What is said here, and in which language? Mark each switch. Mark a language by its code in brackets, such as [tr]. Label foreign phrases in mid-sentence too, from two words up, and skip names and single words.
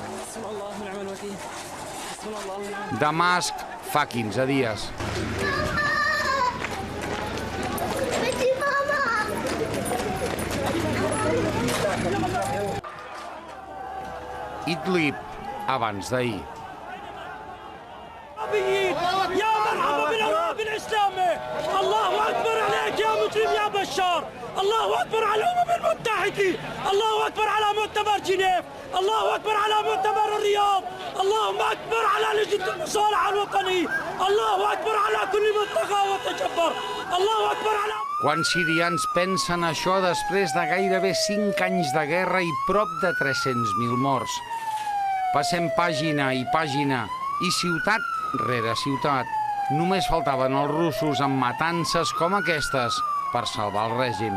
[ca] Damasc fa 15 dies. Idlib, abans d'ahir. [ar] يا مرحبا بالارهاب الاسلامي الله اكبر عليك يا مجرم يا بشار الله اكبر على الامم المتحده الله اكبر على مؤتمر جنيف الله اكبر على مؤتمر الرياض اللهم اكبر على لجنه المصالحه الوطنيه الله اكبر على كل من طغى وتجبر الله اكبر على [ca] Quants sirians pensen això després de gairebé 5 anys de guerra i prop de 300.000 morts? Passem pàgina i pàgina i ciutat rere ciutat. Només faltaven els russos amb matances com aquestes per salvar el règim.